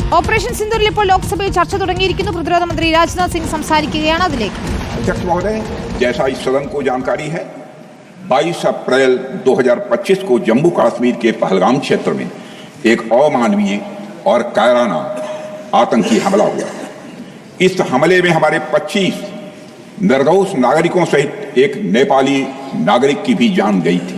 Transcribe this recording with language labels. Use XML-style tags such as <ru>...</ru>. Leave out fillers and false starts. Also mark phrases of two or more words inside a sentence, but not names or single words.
<ml>ഓപ്പറേഷൻ സിന്ദൂരിൽ ഇപ്പോൾ ലോക്സഭയിൽ ചർച്ച തുടങ്ങിയിരിക്കുന്നു. പ്രതിരോധ മന്ത്രി രാജ്നാഥ് സിംഗ് സംസാരിക്കുകയാണ്. അതിലേക്ക്</ml> <hi>अध्यक्ष महोदय, जैसा इस सदन को जानकारी है, 22 अप्रैल 2025 को जम्मू कश्मीर के पहलगाम क्षेत्र में एक अमानवीय और कायराना आतंकी हमला हुआ। इस हमले में हमारे 25 निर्दोष नागरिकों सहित एक नेपाली नागरिक की भी जान गई थी।</hi>